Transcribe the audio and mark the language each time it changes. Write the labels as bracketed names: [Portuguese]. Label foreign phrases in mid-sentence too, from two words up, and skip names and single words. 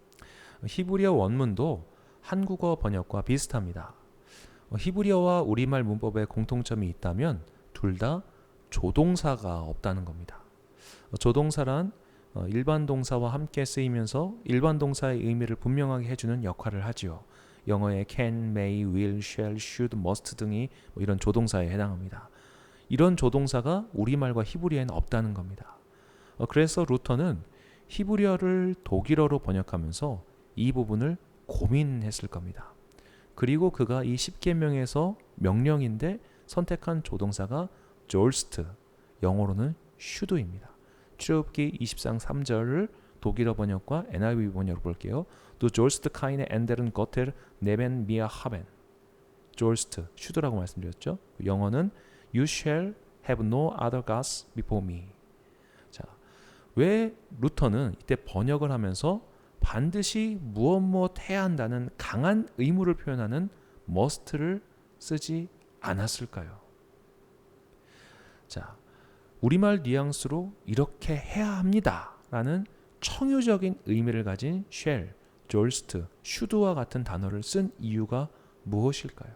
[Korean] 히브리어 원문도 한국어 번역과 비슷합니다. 히브리어와 우리말 문법에 공통점이 있다면 둘 다 조동사가 없다는 겁니다. 조동사란 일반 동사와 함께 쓰이면서 일반 동사의 의미를 분명하게 해주는 역할을 하지요. 영어의 [English] can, may, will, shall, should, must [Korean] 등이 이런 조동사에 해당합니다. 이런 조동사가 우리말과 히브리어에는 없다는 겁니다. 그래서 루터는 히브리어를 독일어로 번역하면서 이 부분을 고민했을 겁니다. 그리고 그가 이 십계명에서 명령인데 선택한 조동사가 졸스트, 영어로는 should입니다. 출애굽기 20장 3절을 독일어 번역과 NIV 번역으로 볼게요. [German] Du sollst keine anderen Götter neben mir haben. [Korean] 졸스트, should라고 말씀드렸죠. [English] 영어는 You shall have no other gods before me. [Korean] 자, 왜 루터는 이때 번역을 하면서 반드시 무엇 해야 한다는 강한 의무를 표현하는 must를 쓰지 않았을까요? 자, 우리말 뉘앙스로 이렇게 해야 합니다 라는 청유적인 의미를 가진 shall, 졸스트, should와 같은 단어를 쓴 이유가 무엇일까요?